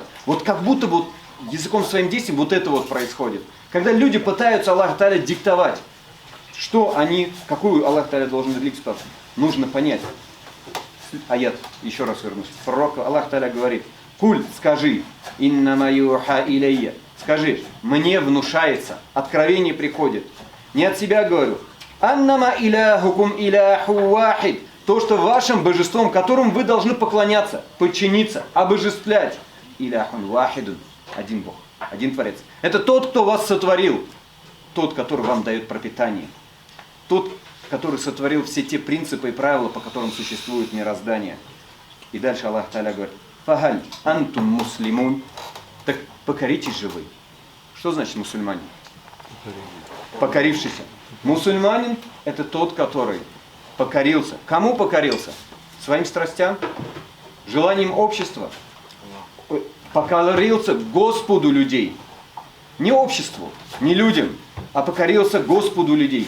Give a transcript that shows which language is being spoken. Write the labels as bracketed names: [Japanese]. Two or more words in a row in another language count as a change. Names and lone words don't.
[Russian] Вот как будто бы языком своим действием вот это вот происходит. Когда люди пытаются Аллаху Та'аля диктовать, какую Аллах Та'аля должен религию спасать, нужно понять. Аят, еще раз вернусь. Пророк Аллах Та'аля говорит, куль, скажи, [Arabic] إنما يوحى إلي. [Russian] Скажи, мне внушается, откровение приходит. Не от себя говорю. [Arabic] أنما إلهكم إله واحد. [Russian] То, что вашим божеством, которым вы должны поклоняться, подчиниться, обожествлять. [Arabic] إله واحد. [Russian] Один Бог, один Творец. Это тот, кто вас сотворил. Тот, который вам дает пропитание. Тот, который сотворил все те принципы и правила, по которым существует мироздание. И дальше Аллах Та'аля говорит, [Arabic] فهل أنتم مسلمون. [Russian] Так покоритесь же вы. Что значит мусульманин? Покорившийся. Мусульманин – это тот, который покорился. Кому покорился? Своим страстям? Желанием общества? Покорился Господу людей. Не обществу, не людям, а покорился Господу людей.